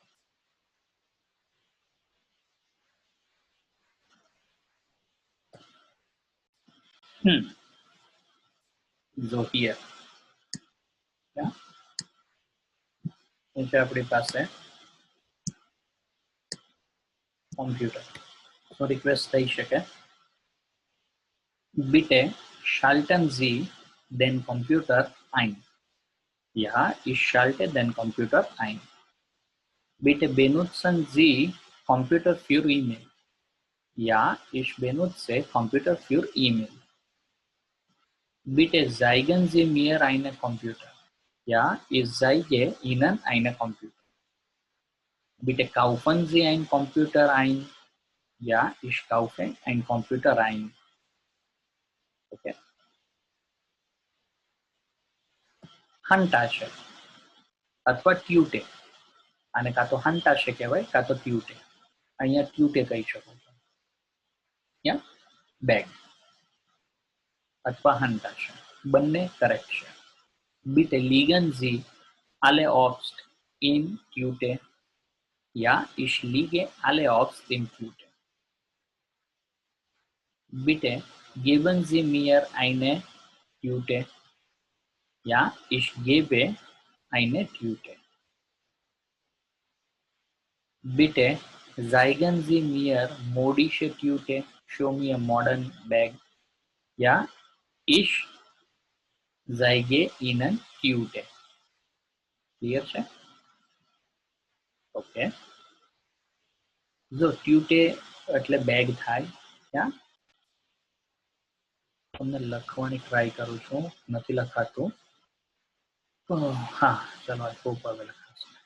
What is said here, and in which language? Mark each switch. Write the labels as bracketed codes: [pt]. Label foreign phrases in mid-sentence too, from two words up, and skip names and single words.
[gu] જો હિયર છે આપણી પાસે કોમ્પ્યુટર. તો રિક્વેસ્ટ થઈ શકે. [de] Bitte schalten Sie den Computer ein. Ja, ich schalte den Computer ein. Bitte benutzen Sie Computer für E-Mail. Ja, ich benutze Computer für E-Mail. Bitte zeigen Sie mir einen Computer. Ja, ich zeige Ihnen einen Computer. Bitte kaufen Sie einen Computer ein. Ja, ich kaufe einen Computer ein. [gu] Okay. હંટાશે અથવા ટ્યુટે. આને કાં તો હંટાશે કહેવાય કાં તો ટ્યુટે. અહીંયા ટ્યુટે કહી શકો છો. યા બેગ અથવા હંટાશે, બંને કરેક્ટ છે. [de] Bitte liegen Sie alle Obst in Tüte. Ja, ich liege alle Obst in Tüte. Bitte geben Sie mir eine Tüte. Ja, ich gebe eine Tüte. Bitte zeigen Sie mir modische Tüte. [en] Show me a modern bag. [de] Ja, ich zeige Ihnen Tüte. [gu] ક્લિયર છે? ઓકે, જો ટ્યુટે એટલે બેગ થાય. યા તમને લખવાની ટ્રાય કરું છું, નથી લખાતું. હા, ચલો આ ખૂબ હવે લખાશે.